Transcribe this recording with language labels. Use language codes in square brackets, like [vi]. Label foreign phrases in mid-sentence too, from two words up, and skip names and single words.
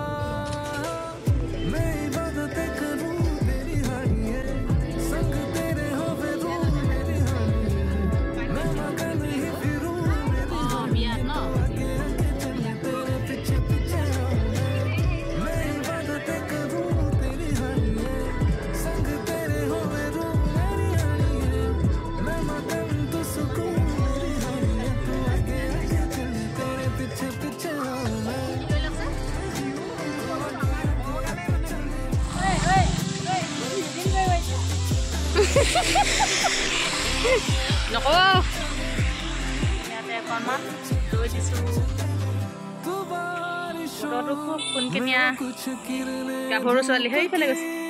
[hi] मैं इबादतें करूं तेरी हानिए, संग तेरे हो फिरूं मेरी हानिए, मैं मगन ही फिरूं मेरी हानिए, आगे आगे चले तेरे पीछे पीछे मैं इबादतें करूं तेरी हानिए, संग तेरे हो फिरूं मेरी हानिए, मैं मगन तू सुकून मेरी हानिए, तू आगे आगे चले तेरे पीछे पीछे [as] নক'ব ইয়াতে অকণমান লৈ দিছোঁ। বতৰটো খুব সোনকিনীয়া, গাভৰু ছোৱালী সেইফালে গৈছে।